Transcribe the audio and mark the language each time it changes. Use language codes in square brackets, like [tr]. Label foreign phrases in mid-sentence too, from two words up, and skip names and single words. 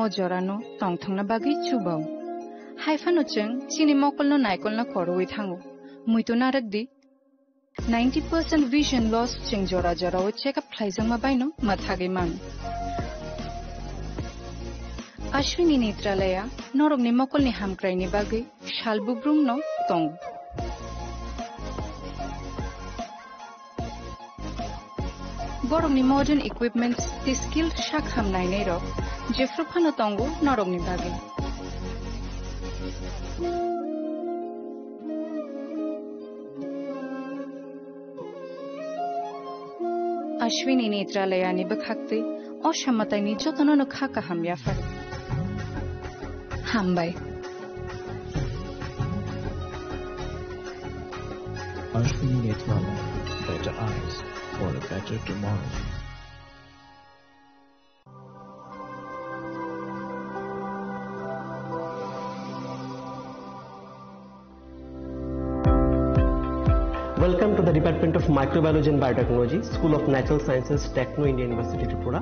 [trp] জরানো টং থাংনা বাগি চুবাও হাইফানো চেং চিনি মকল ন নাইকল না করওই থাঙ্গো মুইতো নারক দি [en] 90% vision loss [trp] চেং জরা জরা ও চেক আপ ফ্লাইজং মা বাইনো মাথাগে মান অশ্বিনী নেত্রালয়া নরগনি মকলনি হামক্রাইনি বাগি শালবুব্রুম ন টং Borongni [en] modern equipments the skilled [trp] shakham nainei ro jefruphano tongo norogni bage Ashwini Netralaya ni bakhakte oshammatai ni jotonono khaka hamya far hambai [en] Ashwini Netralaya better eyes for a better tomorrow. Welcome to the Department of Microbiology and Biotechnology, School of Natural Sciences, Techno India University, Tripura.